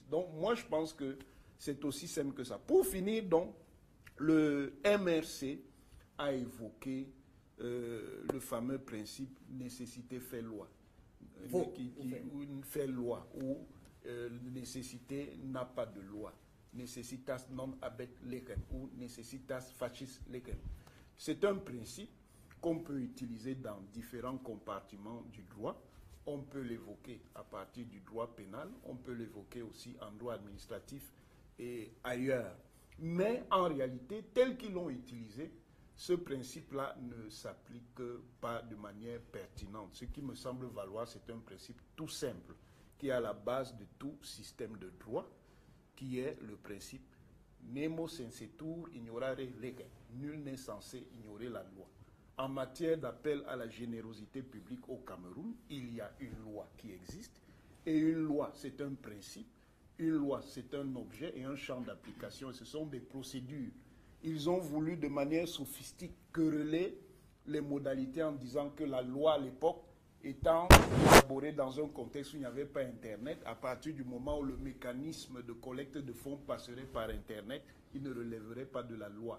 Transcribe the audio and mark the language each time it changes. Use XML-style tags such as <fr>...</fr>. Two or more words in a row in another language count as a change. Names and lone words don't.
<fr>Donc moi je pense que c'est aussi simple que ça. Pour finir donc, le MRC a évoqué le fameux principe nécessité fait loi. Fait loi ou nécessité n'a pas de loi.</fr> <la>Necessitas non habet legem ou necessitas facis legem.</la> <fr>C'est un principe qu'on peut utiliser dans différents compartiments du droit. On peut l'évoquer à partir du droit pénal, on peut l'évoquer aussi en droit administratif et ailleurs. Mais en réalité, tel qu'ils l'ont utilisé, ce principe-là ne s'applique pas de manière pertinente. Ce qui me semble valoir, c'est un principe tout simple, qui est à la base de tout système de droit, qui est le principe</fr> <la>nemo sensetur ignorare legem.</la> <fr>Nul n'est censé ignorer la loi. En matière d'appel à la générosité publique au Cameroun, il y a une loi qui existe, et une loi, c'est un principe, une loi, c'est un objet et un champ d'application, et ce sont des procédures. Ils ont voulu de manière sophistique quereller les modalités en disant que la loi à l'époque, étant élaborée dans un contexte où il n'y avait pas Internet, à partir du moment où le mécanisme de collecte de fonds passerait par Internet, il ne relèverait pas de la loi.</fr>